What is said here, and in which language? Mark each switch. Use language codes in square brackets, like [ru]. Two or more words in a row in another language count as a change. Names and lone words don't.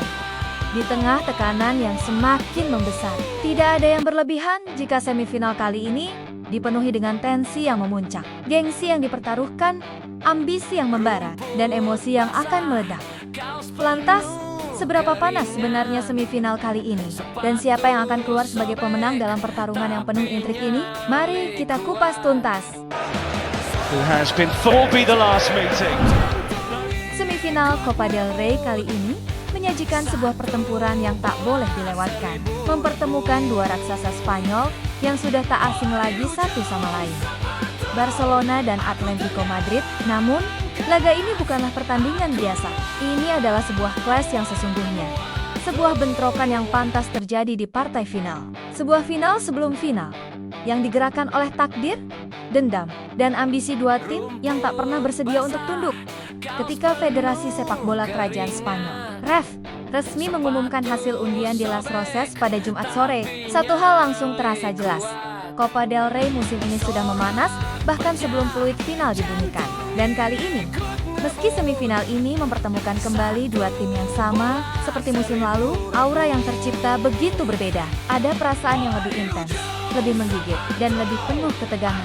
[id] Di tengah tekanan yang semakin membesar, tidak ada yang berlebihan jika semifinal kali ini dipenuhi dengan tensi yang memuncak, gengsi yang dipertaruhkan, ambisi yang membara, dan emosi yang akan meledak. Lantas, seberapa panas sebenarnya semifinal kali ini? Dan siapa yang akan keluar sebagai pemenang dalam pertarungan yang penuh intrik ini? Mari kita kupas tuntas. [en] Who has been thought be the last meeting. [id] Semifinal Copa del Rey kali ini menyajikan sebuah pertempuran yang tak boleh dilewatkan. Mempertemukan dua raksasa Spanyol yang sudah tak asing lagi satu sama lain, Barcelona dan Atletico Madrid. Namun, laga ini bukanlah pertandingan biasa. Ini adalah sebuah clash yang sesungguhnya. Sebuah bentrokan yang pantas terjadi di partai final. Sebuah final sebelum final, yang digerakkan oleh takdir, dendam, dan ambisi dua tim yang tak pernah bersedia untuk tunduk. Ketika Federasi Sepak Bola Kerajaan Spanyol, REF, resmi mengumumkan hasil undian di Las Rozas pada Jumat sore, satu hal langsung terasa jelas. Copa del Rey musim ini sudah memanas, bahkan sebelum peluit final dibunyikan. Dan kali ini, meski semifinal ini mempertemukan kembali dua tim yang sama, seperti musim lalu, aura yang tercipta begitu berbeda. Ada perasaan yang lebih intens, lebih menggigit, dan lebih penuh ketegangan.